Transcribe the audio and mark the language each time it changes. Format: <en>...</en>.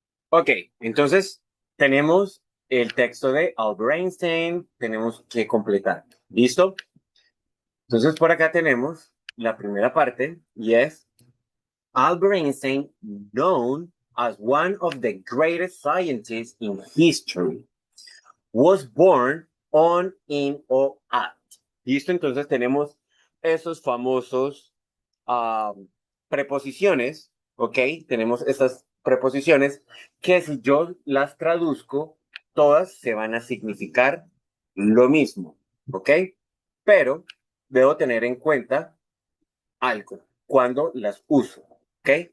<es>Ok, entonces tenemos el texto de Albert Einstein, tenemos que completar. ¿Listo? Entonces, por acá tenemos la primera parte y es</es> <en>Albert Einstein, known as one of the greatest scientists in history, was born on, in, or at.</en> <es>¿Listo? Entonces tenemos esos famosos preposiciones, ¿ok? Tenemos estas preposiciones que si yo las traduzco, todas se van a significar lo mismo, ¿ok? Pero debo tener en cuenta algo cuando las uso, ¿ok?</es>